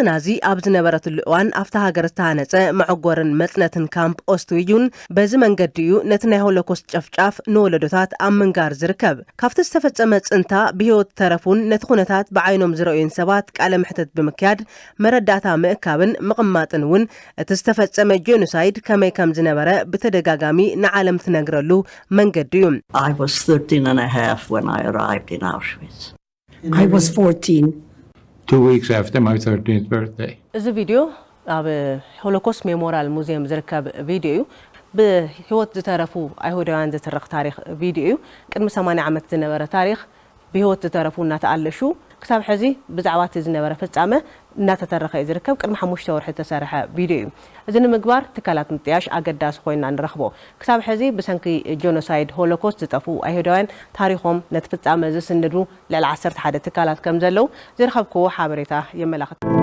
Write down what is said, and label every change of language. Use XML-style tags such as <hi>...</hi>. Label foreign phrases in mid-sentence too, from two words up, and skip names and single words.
<ti>ናዚ ኣብ ዝነበረትሉ እዋን ኣብታ ሃገር ዝተሃነጸ መዕጎርን መጽነትን ካምፕ ኦስትዊጁን በዚ መንገዲ እዩ ነቲ ናይ ሆሎኮስት ጨፍጫፍ ንወለዶታት ኣብ ምንጋር ዝርከብ ካብቲ ዝተፈጸመ ጽንታ ብህይወት ተረፉን ነቲ ኩነታት ብዓይኖም ዝረኣዩን ሰባት ቃለ ምሕተት ብምክያድ መረዳእታ ምእካብን ምቕማጥን እውን እቲ ዝተፈጸመ ጄኖሳይድ ከመይ ከም ዝነበረ ብተደጋጋሚ ዓለም ትነግረሉ መንገዲ እዩ</ti> <en>I was 13 and a half when I arrived in Auschwitz. I was 14. 2 weeks after my 13th birthday.</en> <ti>እዚ ቪድዮ ኣብ ሆሎኮስት ሜሞሪያል ሙዚየም ዝርከብ ቪድዮ እዩ ብህይወት ዝተረፉ ኣይሁዳውያን ዝትርኽ ታሪኽ ቪድዮ እዩ ቅድሚ 80 ዓመት ዝነበረ ታሪኽ ብህይወት ዝተረፉ እናተኣለሹ ክሳብ ሕዚ ብዛዕባ እቲ ዝነበረ ፍጻመ እናተተረኸ ዝርከብ ቅድሚ 5 ወርሒ ተሰርሐ ቪድዮ እዩ እዚ ንምግባር ትካላት ምጥያሽ ኣገዳሲ ኮይና ንረኽቦ ክሳብ ሕዚ ብሰንኪ ጄኖሳይድ ሆሎኮስት ዝጠፉ ኣይሁዳውያን ታሪኾም ነቲ ፍጻመ ዝስንዱ ልዕሊ 11 ትካላት ከም ዘለው ዝረኸብክዎ ሓበሬታ የመላኽት</ti>